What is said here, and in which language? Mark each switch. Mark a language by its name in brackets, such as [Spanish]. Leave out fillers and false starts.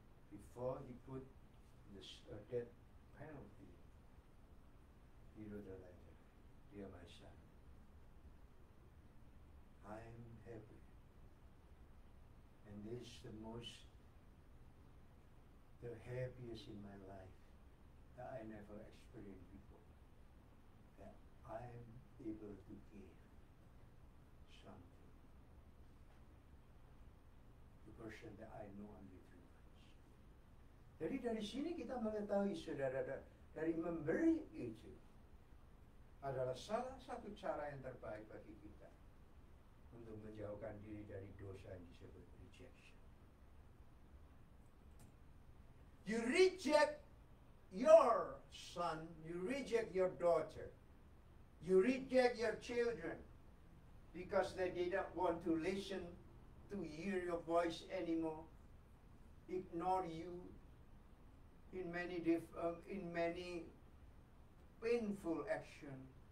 [English] Before he put this death penalty, he wrote a letter, dear my son, I'm happy, and this is the happiest in my life that I never experienced before, that I'm able to give something to the person that I know only 3 months. [Indonesian] Jadi dari sini kita mengetahui, saudara, dari memberi itu adalah salah satu cara yang terbaik bagi kita untuk menjauhkan diri dari dosa yang disebut rejection. [English] You reject your son, you reject your daughter, you reject your children because they didn't want to listen to hear your voice anymore, ignore you in many painful action.